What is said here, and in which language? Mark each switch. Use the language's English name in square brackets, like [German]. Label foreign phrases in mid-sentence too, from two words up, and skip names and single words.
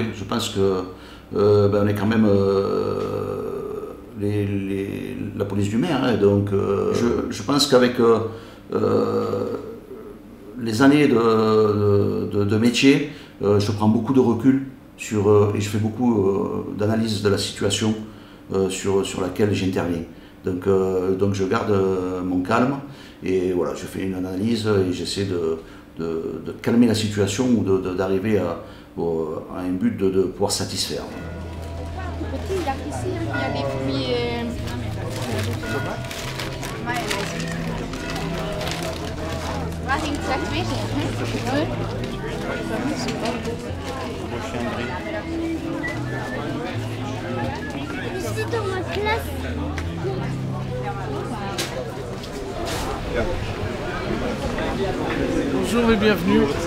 [French] Je pense que on est quand même la police du maire, hein, donc je pense qu'avec les années de métier, je prends beaucoup de recul et je fais beaucoup d'analyse de la situation sur laquelle j'interviens. Donc je garde mon calme et voilà, je fais une analyse et j'essaie de calmer la situation ou d'arriver à un but de pouvoir satisfaire. Petit, il y a ici, il y a des fruits. [Dutch] Waar ging het slecht weer zijn? [French] C'est dans ma classe. Bonjour et bienvenue.